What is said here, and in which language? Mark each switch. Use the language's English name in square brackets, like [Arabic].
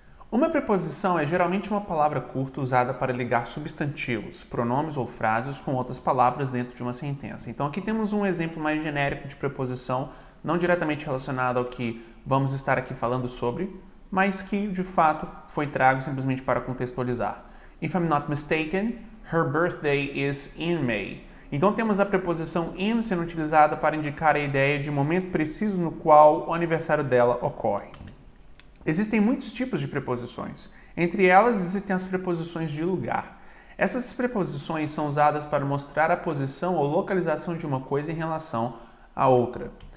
[Portuguese] Uma preposição é geralmente uma palavra curta usada para ligar substantivos, pronomes ou frases com outras palavras dentro de uma sentença. Então aqui temos um exemplo mais genérico de preposição, não diretamente relacionado ao que vamos estar aqui falando sobre, mas que, de fato, foi trago simplesmente para contextualizar. [English] If I'm not mistaken, her birthday is in May. [Portuguese] Então temos a preposição in sendo utilizada para indicar a ideia de momento preciso no qual o aniversário dela ocorre. Existem muitos tipos de preposições. Entre elas existem as preposições de lugar. Essas preposições são usadas para mostrar a posição ou localização de uma coisa em relação a outra.